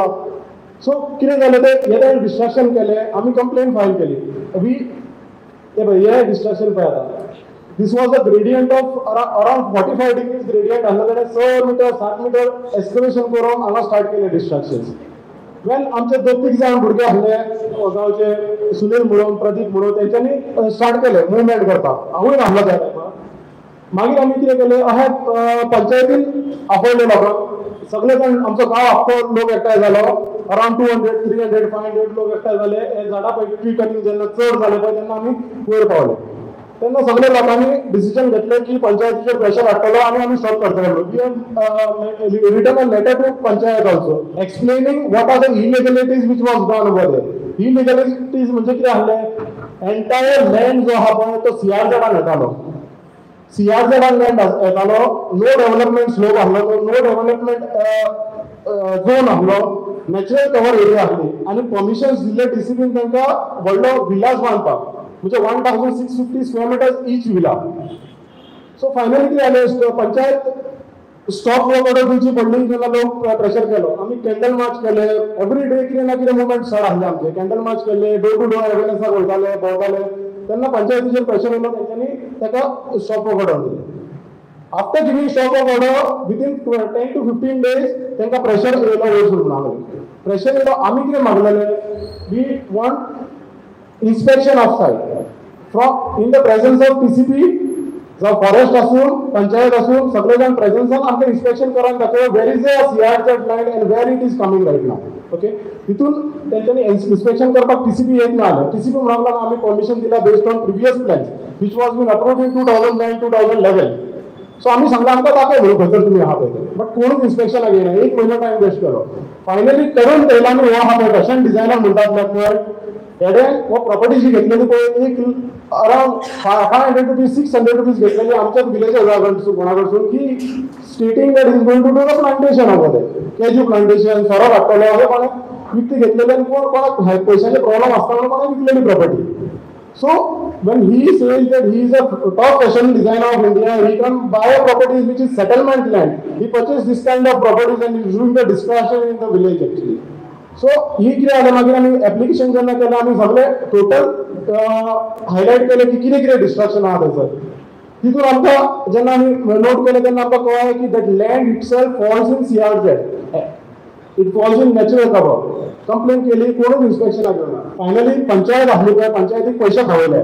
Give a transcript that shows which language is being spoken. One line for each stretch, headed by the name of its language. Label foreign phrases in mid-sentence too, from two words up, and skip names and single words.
Konkani: सो कितें जालें ते हे डिस्ट्रक्शन केलें, आमी
English: complaint file
Konkani: केली. वी ते पळय हे डिस्ट्रक्शन पळय आतां.
English: this was a gradient of around 45 degrees ग्रेडियंट आसलो.
Konkani: तेणें
English: 6 metre 7 metre excavation
Konkani: करून हांगा स्टार्ट केले डिस्ट्रक्शन्स. वेल आमचे 2-3 जाण भुरगे आसले गांवचे, सुनील म्हणून, प्रदीप म्हणून, तेंच्यांनी स्टार्ट केलें मुवमेंट करपाक. हांवूय नासलो त्या टायमार. मागीर आमी कितें केलें, अशें पंचायतीन आपयले लोकांक. सगळे जाण आमचो गांव आख्खो लोक एकठांय जालो. अराउंड 200, 300, 500 लोक एकठांय जाले. हे झाडां पळय
English: tree cutting
Konkani: जेन्ना चड जालें पळय तेन्ना आमी वयर पावले. तेन्ना सगळे लोकांनी डिसिजन घेतलें की पंचायतीचेर प्रेशर हाडटलो आनी आमी स्टॉप करतले म्हणून.
English: We have written a letter to Panchayat also explaining what are the illegalities which was done over there.
Konkani: इलिगॅलिटीज म्हणजे कितें आसलें,
English: entire land
Konkani: जो आहा पळय तो सीआरझेडान येतालो. सीआरझेडान लँड येतालो,
English: no development slope
Konkani: आसलो तो,
English: no development zone
Konkani: आसलो,
English: natural cover area
Konkani: आसली. आनी परमिशन्स दिल्ले टीसीपीन तांकां व्हडलो विलास बांदपाक, म्हणजे
English: 1650 square metres each
Konkani: विला. सो फायनली कितें जालें, पंचायत
English: stop work order
Konkani: दिवची पडली. जेन्ना लोक प्रेशर केलो, आमी
English: candle march
Konkani: केले.
English: every day
Konkani: कितें ना कितें मुवमेंट स्टार्ट आसले आमचे.
English: candle march
Konkani: केले,
English: door to door
Konkani: एविडन्साक वयताले, भोंवताले. तेन्ना पंचायतीचेर प्रेशर येयलो, तेंच्यांनी ताका
English: stop work order
Konkani: दिली.
English: after giving stop work order within 10 to 15 days
Konkani: तांकां प्रेशर येयलो वयर म्हणून. प्रेशर येयलो, आमी कितें मागलेले,
English: we want inspection of site from in the presence of TCP
Konkani: जावं फॉरेस्ट आसूं पंचायत आसूं सगळे जाण प्रेझेंस जावन आमकां इन्स्पेक्शन करून दाखयलें
English: where is a CRZ land and where it is coming right now.
Konkani: ओके, तितून तेंच्यांनी इन्स्पेक्शन करपाक टीसीपी येत ना जालें. टीसीपी म्हणून लागून आमी परमिशन दिला
English: based on previous plans which was been approved in 2009-2011.
Konkani: सो आम्ही सांगला आमकां दाखय म्हणून खंयसर तुमी आहा पळय बट कोणूच इन्स्पेक्शनाक येयना. एक म्हयनो टायम वेस्ट केलो. फायनली करून पयलांनी हो आहा पळय
English: fashion designer
Konkani: म्हणटात पळय हेडे हो प्रॉपर्टी जी घेतलेली पळय एक अरावंड
English: 500 rupees 600 rupees
Konkani: घेतलेली आमच्याच विलेज कोणाकडसून की
English: stating that is going to do the plantation of the caju plantation
Konkani: सोरो काडटलो अशें कोणाक विकती घेतलेले आनी कोणाक पयशांचे प्रॉब्लम आसता म्हणून कोणाक विकलेली प्रॉपर्टी.
English: So when he says that he is a top fashion designer of India, he can buy a property which is settlement land. He purchased this kind of properties and is doing the destruction in the village actually. So he
Konkani: कितें जालें मागीर आमी एप्लिकेशन जेन्ना केलें आमी सगळे
English: total highlight
Konkani: केलें की कितें कितें डिस्ट्रक्शन आहा थंयसर. तितून आमकां जेन्ना आमी नोट केलें तेन्ना आमकां कळ्ळें की
English: that land itself falls in CRZ. It falls in natural cover.
Konkani: कंप्लेन केली कोणूच इन्स्पेक्शनाक येवना. फायनली पंचायत आसली पळय पंचायतीक पयशे खावयले.